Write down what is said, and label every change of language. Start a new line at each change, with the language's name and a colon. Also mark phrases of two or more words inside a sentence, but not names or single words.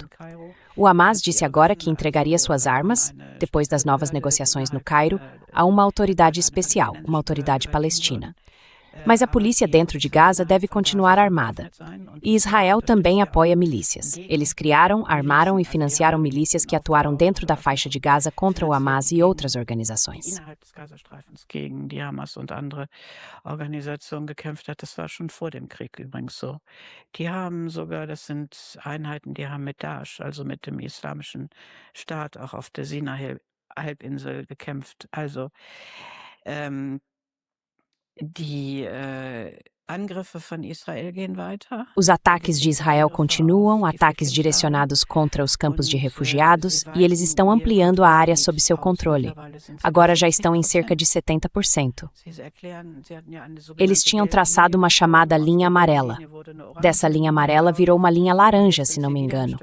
Portuguese: O Hamas disse agora que entregaria suas armas, depois das novas negociações no Cairo, a uma autoridade especial, uma autoridade palestina. Mas a polícia dentro de Gaza deve continuar armada. E Israel também apoia milícias. Eles criaram, armaram e financiaram milícias que atuaram dentro da faixa de Gaza contra o Hamas e outras organizações.
German: Gegen die Hamas und andere Organisationen gekämpft hat. Das war schon vor dem Krieg übrigens so. Die haben sogar, das sind Einheiten, die haben mit Daesh, also mit dem islamischen Staat, auch auf der Sinai-Halbinsel gekämpft. Also die Angriffe von Israel gehen weiter.
Portuguese: Os ataques de Israel continuam, ataques direcionados contra os campos de refugiados, e eles estão ampliando a área sob seu controle. Agora já estão em cerca de 70%. Eles tinham traçado uma chamada linha amarela. Dessa linha amarela virou uma linha laranja, se não me engano.